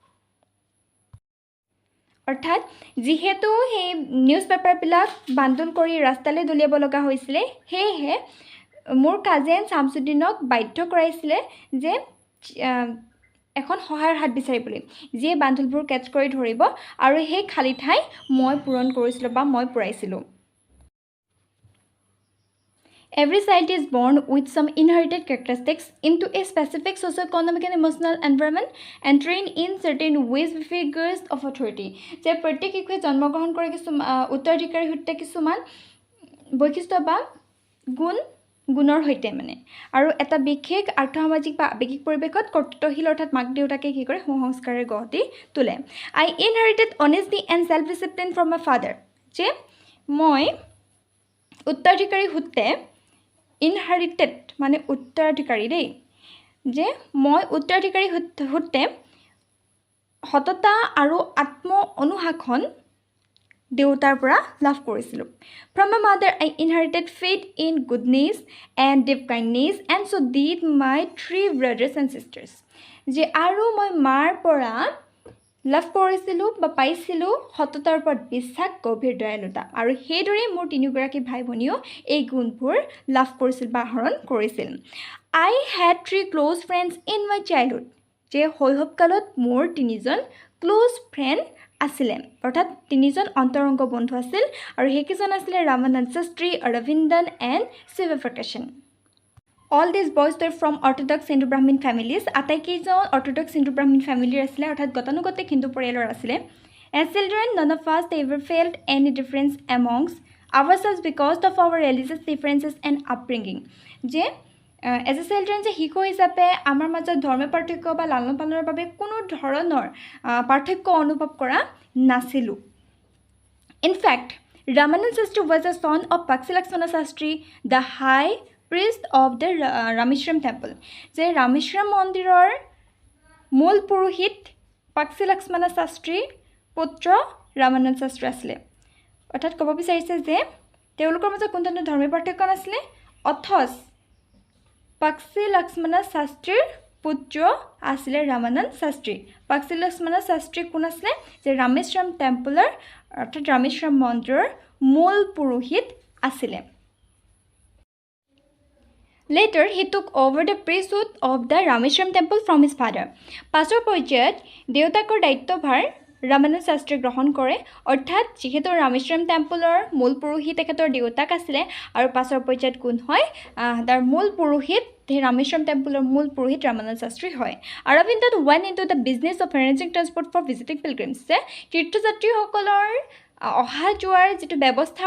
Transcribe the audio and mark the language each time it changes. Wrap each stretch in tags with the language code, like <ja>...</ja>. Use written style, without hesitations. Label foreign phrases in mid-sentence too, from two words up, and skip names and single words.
<as>অৰ্থাৎ যিহেতু সেই নিউজ পেপাৰবিলাক বান্দল কৰি ৰাস্তালৈ দলিয়াব লগা হৈছিলে সেয়েহে মোৰ কাজিন শামসুদ্দিনক বাধ্য কৰাইছিলে যে এখন সহায়ৰ হাত বিচাৰিবলৈ যিয়ে বান্দলবোৰ কেচ কৰি ধৰিব আৰু সেই খালী ঠাই মই পূৰণ কৰিছিলোঁ বা মই পূৰাইছিলোঁ</as> <en>Every child is born with some inherited characteristics into a specific socio-economic and emotional environment and trained in certain ways with figures of authority.</en> <as>যে প্ৰত্যেক শিশুৱে জন্মগ্ৰহণ কৰে উত্তৰাধিকাৰী সূত্ৰে কিছুমান বৈশিষ্ট্য বা গুণৰ সৈতে মানে আৰু এটা বিশেষ আৰ্থসামাজিক বা আৱেগিক পৰিৱেশত কৰ্তৃত্বশীল অৰ্থাৎ মাক দেউতাকে কি কৰে সুসংস্কাৰে গঢ় দি তোলে</as> <en>I inherited honesty and self-discipline from my father.</en> <as>যে মই উত্তৰাধিকাৰী সূত্ৰে ইনহেৰিটেড মানে উত্তৰাধিকাৰী দেই যে মই উত্তৰাধিকাৰী সূত্ৰে সততা আৰু আত্ম অনুশাসন দেউতাৰ পৰা লাভ কৰিছিলোঁ</as> <en>From my mother I inherited faith in goodness and deep kindness and so did my 3 brothers and sisters.</en> <as>যে আৰু মই মাৰ পৰা লাভ কৰিছিলোঁ বা পাইছিলোঁ সততাৰ ওপৰত বিশ্বাস গভীৰ দয়ালুতা আৰু সেইদৰে মোৰ 3গৰাকী ভাই ভনীও এই গুণবোৰ লাভ কৰিছিল বা আহৰণ কৰিছিল</as> <en>I had 3 close friends in my childhood.</en> <as>যে শৈশৱকালত মোৰ 3জন</as> <en>close friend</en> <as>আছিলে অৰ্থাৎ 3জন অন্তৰংগ বন্ধু আছিল আৰু সেইকেইজন আছিলে ৰামানন্দ শাস্ত্ৰী অৰবিন্দন এণ্ড শিৱপ্ৰকাশন</as> <en>All these boys were from Orthodox Hindu Brahmin families.</en> <as>আটাইকেইজন</as> <en>Orthodox Hindu Brahmin family</en> <as>আছিলে অৰ্থাৎ গতানুগতিক হিন্দু পৰিয়ালৰ আছিলে</as> <en>As children, none of us ever felt any difference amongst ourselves because of our religious differences and upbringing.</en> <as>যে</as> <en>as a children</en> <as>যে শিশু হিচাপে আমাৰ মাজত ধৰ্মীয় পাৰ্থক্য বা লালন পালনৰ বাবে কোনো ধৰণৰ পাৰ্থক্য অনুভৱ কৰা নাছিলোঁ</as> <en>In fact, Ramanand Shastri was a son of Pakshi Lakshmana Shastri, the high priest of the Rameshwaram temple.</en> <as>যে ৰামেশ্বৰম মন্দিৰৰ মূল পুৰোহিত পাক্ষী লক্ষ্মণ শাস্ত্ৰীৰ পুত্ৰ ৰামানন্দ শাস্ত্ৰী আছিলে অৰ্থাৎ ক'ব বিচাৰিছে যে তেওঁলোকৰ মাজত কোনো ধৰণৰ ধৰ্মীয় পাৰ্থক্য নাছিলে অথচ পাক্ষী লক্ষ্মণ শাস্ত্ৰীৰ পুত্ৰ আছিলে ৰামানন্দ শাস্ত্ৰী পাক্ষী লক্ষ্মণ শাস্ত্ৰী কোন আছিলে যে ৰামেশ্বৰম টেম্পলৰ অৰ্থাৎ ৰামেশ্বৰম মন্দিৰৰ মূল পুৰোহিত আছিলে</as> <en>Later, he took over the priesthood of the Rameshwaram temple from his father.</en> <as>পাছৰ পৰ্যায়ত দেউতাকৰ দায়িত্বভাৰ ৰামানন্দ শাস্ত্ৰী গ্ৰহণ কৰে অৰ্থাৎ যিহেতু ৰামেশ্বৰম টেম্পলৰ মূল পুৰোহিত তেখেতৰ দেউতাক আছিলে আৰু পাছৰ পৰ্যায়ত কোন হয় তাৰ মূল পুৰোহিত ৰামেশ্বৰম টেম্পলৰ মূল পুৰোহিত ৰামানন্দ শাস্ত্ৰী হয় অৰবিন্দত</as> <en>went into the business of arranging transport for visiting pilgrims</en> <as>যে তীৰ্থযাত্ৰীসকলৰ অহা যোৱাৰ যিটো ব্যৱস্থা</as>